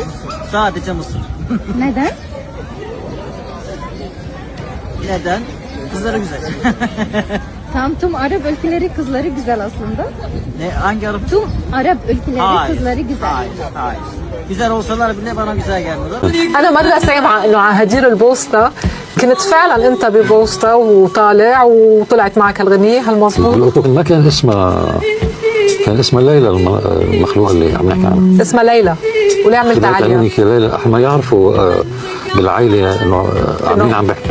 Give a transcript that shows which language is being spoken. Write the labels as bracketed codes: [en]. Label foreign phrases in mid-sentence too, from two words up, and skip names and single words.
[tr] Sadece Mısır. Neden? Neden? Kızları güzel. Tam tüm Arap ülkeleri kızları güzel aslında. Ne? Hangi Arap? Tüm Arap ülkeleri kızları güzel. Hayır. Güzel olsalar bile bana güzel gelmedi. [ar] أنا مرة سامعة إنه على هدير البوسطة كنت فعلا أنت ببوسطة وطالع وطلعت معك هالغنية هالمظبوط؟ ما كان اسمها ليلى المخلوقة اللي عم نحكي عنها. اسمها ليلى وليه عملت عليها؟ ليلى ما يعرفوا بالعائلة إنه مين عم بحكي.